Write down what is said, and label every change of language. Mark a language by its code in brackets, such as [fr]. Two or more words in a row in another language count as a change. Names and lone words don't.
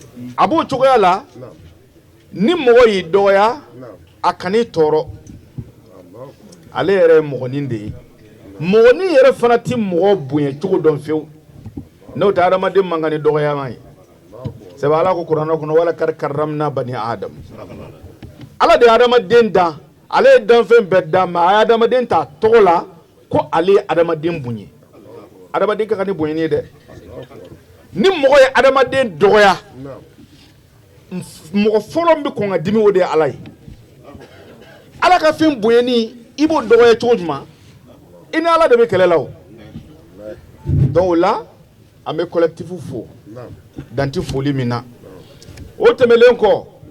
[bm] a b'o cogoya la ni mɔgɔ y'i dɔgɔya a kan'i tɔɔrɔ ale yɛrɛ ye mɔgɔnin de ye mɔgɔnin yɛrɛ fana ti mɔgɔ bonya cogo dɔn fiyewu n'o tɛ adamaden man kan ni dɔgɔyama ye sabu ala ko kuranɛ kɔnɔ [ar] ولقد كر كرمنا بني آدم [bm] ala de ye adamaden dan ale ye danfɛn bɛɛ dan mais a ye adamaden ta tɔgɔ la ko ale ye adamaden bonya adamaden ka kan ni bonyani ye dɛ ni mɔgɔ ye adamaden dɔgɔya mɔgɔ fɔlɔ min bɛ kɔn ka dimi o de ye ala ye ala ka fɛn bonyani i b'o dɔgɔya cogo jumɛn i ni ala de bɛ kɛlɛ la o donc o la an bɛ collectif fo dan tɛ foli min na o tɛmɛlen kɔ